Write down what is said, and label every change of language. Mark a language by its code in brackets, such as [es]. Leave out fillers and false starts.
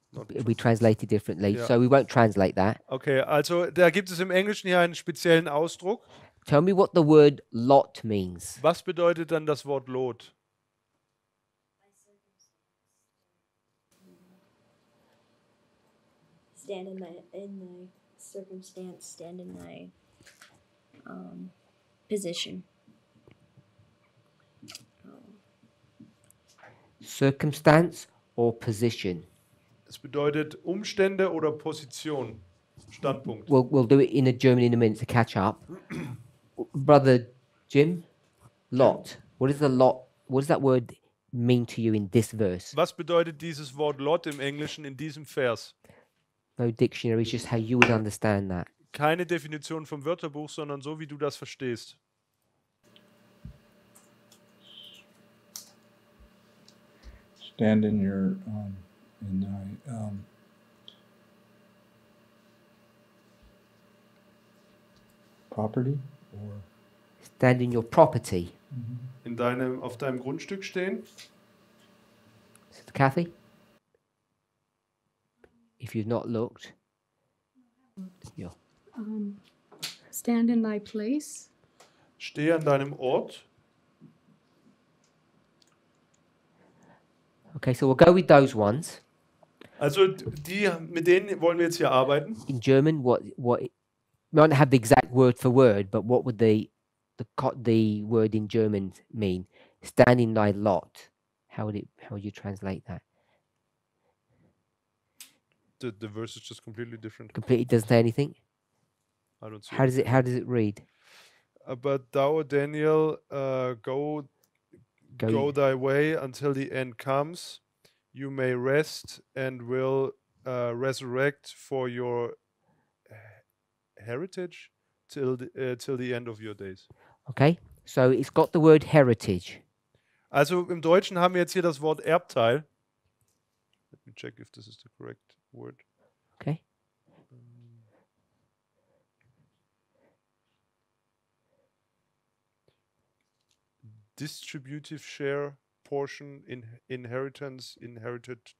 [en] It'll be translated differently, Yeah. so we won't translate that. [de] okay, also da gibt es im Englischen hier einen speziellen Ausdruck. [en] Tell me what the word lot means. [de] Was bedeutet dann das Wort Lot? [en] Stand in thy circumstance, stand in thy position. Circumstance or position. [de] Es bedeutet Umstände oder Position. Standpunkt. [en] We'll do it in a German in a minute to catch up. Brother Jim, lot. What is the lot? What does that word mean to you in this verse? [de] Was bedeutet dieses Wort Lot im Englischen in diesem Vers? [en] No dictionary, it's just how you would understand that. [de] Keine Definition vom Wörterbuch, sondern so, wie du das verstehst. [en] Stand in your in thy property or Stand in your property. [de] Auf deinem Grundstück stehen. [en] Sister Kathy? If you've not looked. Yeah. Stand in thy place. [de] Stehe an deinem Ort. [en] Okay, so we'll go with those ones. [de] Also mit denen wollen wir jetzt hier arbeiten. [en] In German, what we don't have the exact word for word, but what would the word in German mean? Stand in thy lot. How would you translate that? The verse is just completely different. Completely doesn't say anything. I don't see How does it read? But thou, Daniel, go thy way until the end comes. You may rest and will resurrect for your heritage till the end of your days. Okay, so it's got the word heritage. [de] Also im Deutschen haben wir jetzt hier das Wort Erbteil. [en] Let me check if this is the correct word. Okay. Distributive share, portion, inheritance, inherited.